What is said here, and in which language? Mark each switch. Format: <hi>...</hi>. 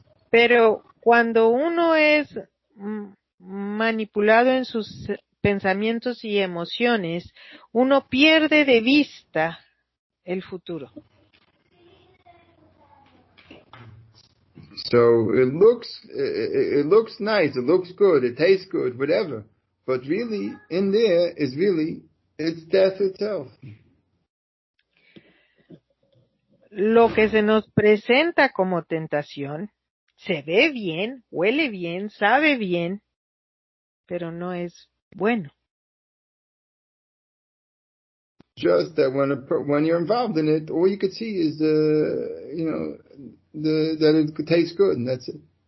<es>Pero cuando uno es manipulado en sus pensamientos y emociones, uno pierde de vista el futuro.</es> <en>So it looks nice, it looks good, it tastes good, whatever. But really, in there is it's death itself.</en> <es>Lo que se nos presenta como tentación se ve bien, huele bien, sabe bien, pero no es bueno.</es> <en>Just that when you're involved in it, all you could see is that it tastes good, and that's it.</en>